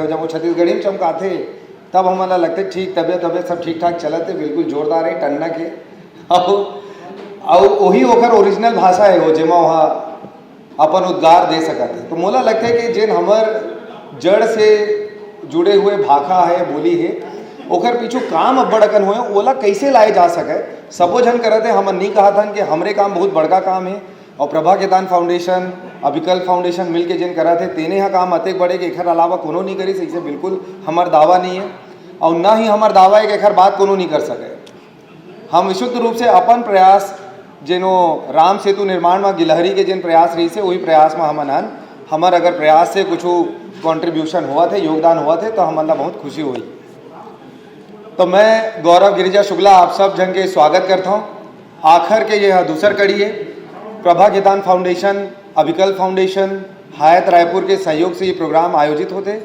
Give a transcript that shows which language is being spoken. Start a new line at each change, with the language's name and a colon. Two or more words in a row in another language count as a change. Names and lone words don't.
Chhattisgarhi: जब वो छत्तीसगढ़ी में चमकाते तब हमन ला लगते ठीक तबियत सब ठीक ठाक चलते, बिल्कुल जोरदार है टन्ना के और वही ओकर ओरिजिनल भाषा है वो जेमा वहाँ अपन उद्गार दे सकते। तो मोला लगता है कि जिन हमार जड़ से जुड़े हुए भाषा है बोली है ओकर पीछू काम अब्बड़ अकन हुए ओला कैसे लाए जा सके सबो जन करत है। हमन नहीं कहा था कि हमरे काम बहुत बड़का काम है और प्रभा खेतान फाउंडेशन, अभिकल्प फाउंडेशन मिल के जिन करत है तेने यहाँ काम अतेक बड़े कि एखर अलावा कोनो नहीं करी सही से बिल्कुल हमार दावा नहीं है और ना ही हमार दावा है कि एखर बात कोनो नहीं कर सके। हम विशुद्ध रूप से अपन प्रयास जिनो राम सेतु निर्माण में गिलहरी के जिन प्रयास रही से वही प्रयास में हमन हन हमार अगर प्रयास से कुछ कॉन्ट्रीब्यूशन हुआ थे, योगदान हुआ थे तो हमन ला बहुत खुशी हुई। तो मैं गौरव गिरिजा शुक्ला आप सब जन के स्वागत करता हूँ। आखिर के यह दूसर कड़ी है। प्रभा खेतान फाउंडेशन, अभिकल्प फाउंडेशन, हायत रायपुर के सहयोग से ये प्रोग्राम आयोजित होते।